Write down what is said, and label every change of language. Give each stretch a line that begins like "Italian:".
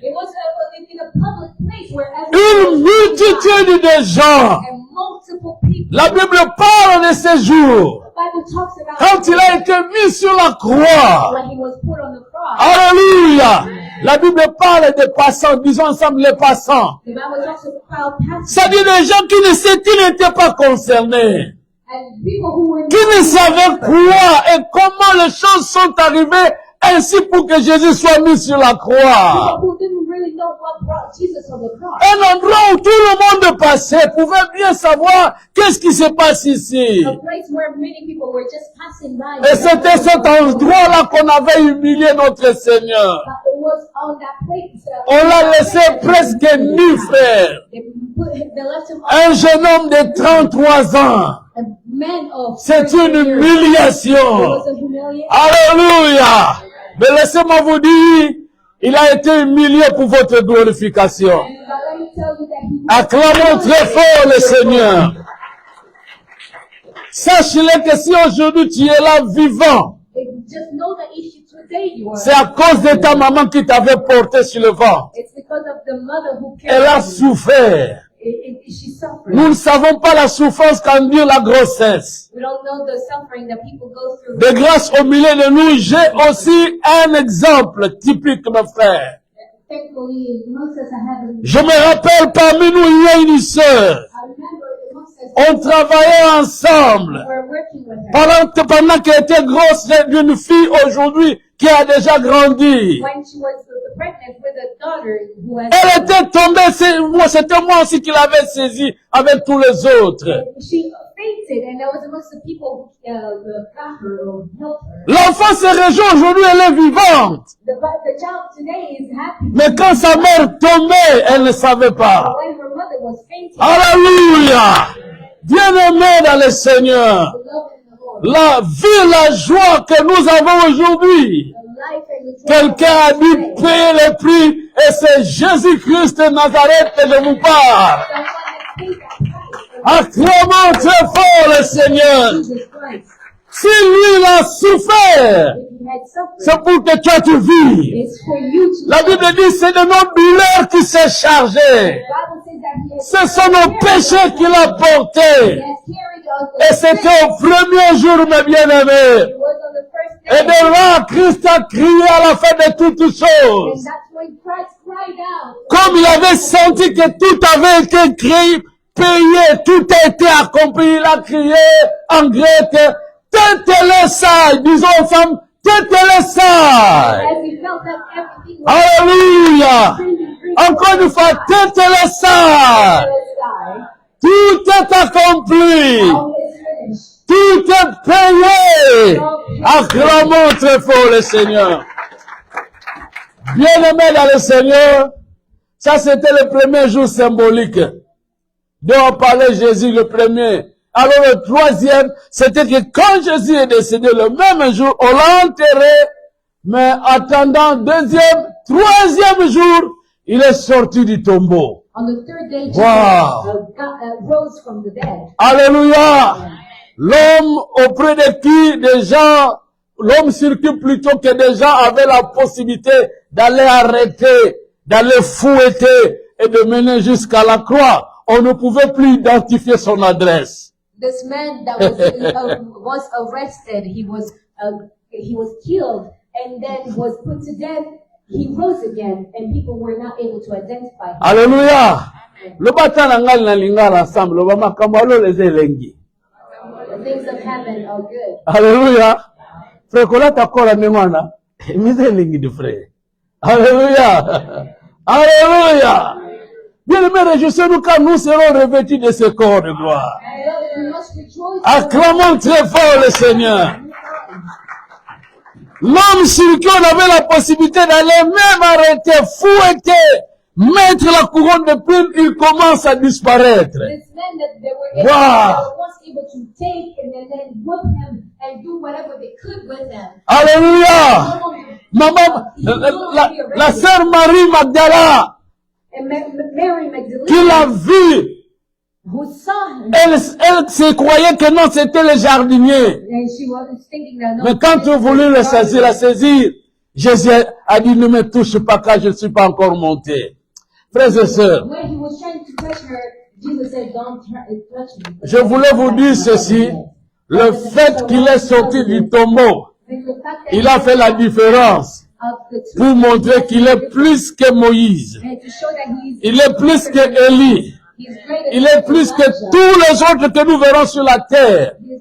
English: It was in a public place where
French: Une
English: everyone
French: multitude de gens.
English: and multiple people.
French: La Bible parle de ces jours.
English: The Bible talks about
French: Quand il a été mis sur la croix.
English: when he was put on the cross.
French: Alléluia. La Bible parle des passants. Disons ensemble les passants.
English: The Bible talks about pastors
French: C'est-à-dire des gens qui n'étaient pas concernés.
English: and people who were
French: Qui ne savaient quoi et comment les choses sont arrivées ainsi pour que Jésus soit mis sur la croix.
English: who didn't really know what brought Jesus on the cross.
French: Un endroit où tout le monde passait pouvait bien savoir qu'est-ce qui se passe ici.
English: A place where many people were just passing by.
French: Et c'était cet endroit-là qu'on avait humilié notre Seigneur.
English: But it was on that place.
French: On l'a laissé presque nu, frère.
English: They left him
French: Un jeune homme de 33 ans.
English: a man of
French: C'est
English: 30
French: une
English: years. It
French: humiliation.
English: was a humiliation.
French: Alléluia. Mais laissez-moi vous dire, il a été humilié pour votre glorification.
English: But let me tell you that he was
French: Acclamons très fort le Seigneur. Sache-le que si aujourd'hui tu es là vivant,
English: just know that if today you are,
French: c'est à cause de ta maman qui t'avait porté sur le ventre.
English: it's because of the mother who
French: Elle a
English: carried you.
French: souffert.
English: She suffered.
French: Nous ne savons pas la souffrance qu'endure la grossesse.
English: We don't know the suffering that people go through.
French: De grâce au milieu de nous, j'ai aussi un exemple typique, mes frères.
English: Thankfully, amongst us, I have
French: Je me rappelle parmi nous, il y a une sœur.
English: I remember amongst us,
French: On travaillait ensemble.
English: we're working with her.
French: Pendant qu'elle était grosse d'une fille aujourd'hui qui a déjà grandi.
English: when she was pregnant with a daughter who has
French: Elle était tombée, c'était moi aussi qui l'avais saisie avec tous les autres.
English: she fainted, and there was amongst the people who got her or helped her.
French: L'enfant se réjouit aujourd'hui, elle est vivante.
English: The child today is happy.
French: Mais quand sa mère tombait, elle ne savait pas.
English: When her mother was fainting,
French: Alléluia! Bien-aimé dans le Seigneur.
English: the love in the Lord,
French: La vie, la joie que nous avons aujourd'hui.
English: the life and the joy.
French: Quelqu'un a dit payer le prix et c'est Jésus-Christ de Nazareth que je vous parle.
English: Someone that paid that price
French: Acclamons très fort le Seigneur.
English: for Jesus Christ.
French: Si lui il a souffert,
English: If he had suffered,
French: c'est pour que toi tu vives.
English: it's for you to
French: La Bible dit c'est de nos douleurs qui s'est chargé.
English: The Bible says that he has
French: Ce sont nos péchés qu'il a portés.
English: carried us.
French: Et c'était au premier jour, mes bien-aimés.
English: It was on the first
French: Et
English: day.
French: de là, Christ a crié à la fin de toutes
English: And
French: choses.
English: that's when Christ cried out.
French: Comme il avait senti que tout avait été créé, payé, tout a été accompli, il a crié en grec, Tetelesai, disons aux femmes, Tetelesai.
English: As he felt that everything was
French: Alléluia. Encore une fois, Tetelesai.
Greek: Tetelestai.
French: Tout est accompli.
English: All is finished.
French: Tout est payé. Acclamons très fort le Seigneur. Bien-aimé dans le Seigneur, ça c'était le premier jour symbolique. Dont on parlait Jésus le premier. Alors le troisième, c'était que quand Jésus est décédé le même jour, on l'a enterré, mais attendant deuxième, troisième jour, il est sorti du tombeau.
English: On the third day, Jesus Wow. rose from the dead.
French: Alléluia! L'homme auprès de qui des gens, l'homme sur qui plutôt que des gens avaient la possibilité d'aller arrêter, d'aller fouetter et de mener jusqu'à la croix. On ne pouvait plus identifier son adresse.
English: This man that was arrested, he was killed and then was put to death. He rose again, and people were not able to identify him.
Lingala: Alléluia! Le bata na ngali na lingala ensemble, le bamakambo alo les elengi.
English: The things of heaven are good.
French: Alléluia!
Lingala: Frère, kola takola mengwana, mise elengi du frère.
French: Alléluia! Alléluia! Bien-aimés, réjouissez-nous quand nous serons revêtus de ce corps de gloire.
English: And we must rejoice.
French: Acclamons très fort le Seigneur. L'homme sur qui on avait la possibilité d'aller même arrêter, fouetter, mettre la couronne de plumes, il commence à disparaître.
English: This man that they were once able to take and then whip him and do whatever they could with him.
French: Alléluia! Maman, la sœur Marie Magdala,
English: And Mary
French: qui l'a
English: Magdalene,
French: vu,
English: who saw him,
French: elle se croyait que non, c'était le jardinier.
English: and she was thinking that no.
French: Mais quand tu voulais le saisir, la saisir, Jésus a dit, ne me touche pas car je ne suis pas encore monté. Frères et sœurs,
English: When he was trying to touch her, Jesus said, "Don't touch me."
French: je voulais vous dire ceci, le fait qu'il est sorti du tombeau, il a fait la différence pour montrer qu'il est plus que Moïse, il est plus que Élie, il est plus que tous les autres que nous verrons sur la terre.